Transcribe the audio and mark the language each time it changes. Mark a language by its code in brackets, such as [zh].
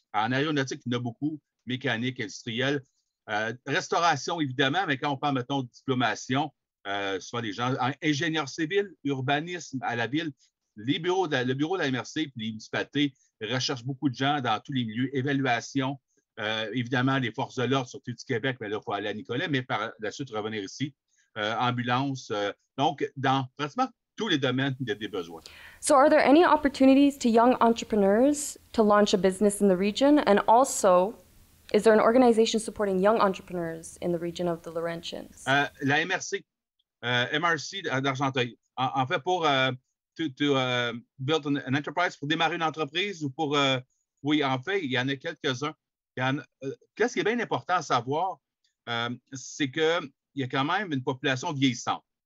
[fr] En aéronautique, il y en a beaucoup. Mécanique, industrielle. Restauration, évidemment, mais quand on parle, mettons, de diplomation, souvent des gens en ingénieur civil, urbanisme à la ville, le bureau de la MRC et les municipalités recherchent beaucoup de gens dans tous les milieux. Évaluation, évidemment, les forces de l'ordre, surtout du Québec, mais là, il faut aller à Nicolet, mais par la suite, revenir ici. Ambulance. Donc, dans pratiquement tous les domaines, il y a des besoins. [en] So, are there any opportunities to young entrepreneurs to launch a business in the region? And also, is there an organization supporting young entrepreneurs in the region of the Laurentians? [fr] La MRC, MRC d'Argenteuil. En fait, pour [en] build an enterprise, [fr] pour démarrer une entreprise ou pour... oui, en fait, il y en a quelques-uns. Qu'est-ce qui est bien important à savoir, c'est qu'il y a quand même une population vieillissante.